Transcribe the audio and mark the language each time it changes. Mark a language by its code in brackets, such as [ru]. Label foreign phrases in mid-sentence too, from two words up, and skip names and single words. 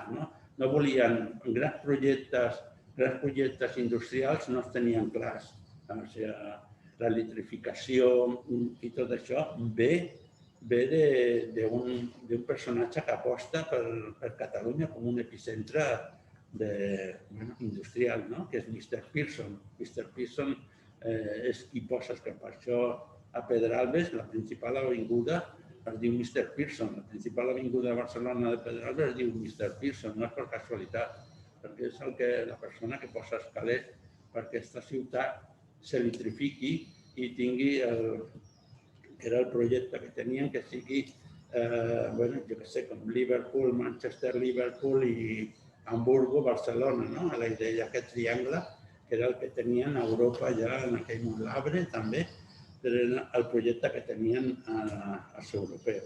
[ca] No volien grans projectes industrials, no els tenien clars. La electrificació i tot això ve ve d'un personatge que aposta per Catalunya com un epicentre industrial, que és Mr. Pearson. Mr. Pearson és qui posa que per això a Pedralbes, la principal avinguda, es diu Mr. Pearson. La principal avinguda de Barcelona de Pedralbes es diu Mr. Pearson, no és per casualitat, perquè és la persona que posa els calés perquè aquesta ciutat s'electrifiqui i tingui que era el projecte que tenien, que sigui, jo què sé, com Liverpool, Manchester, Liverpool i Hamburgo, Barcelona, la idea d'aquest triangle, que era el que tenien a Europa ja en aquell moment, l'Arbre també, però era el projecte que tenien els europeus.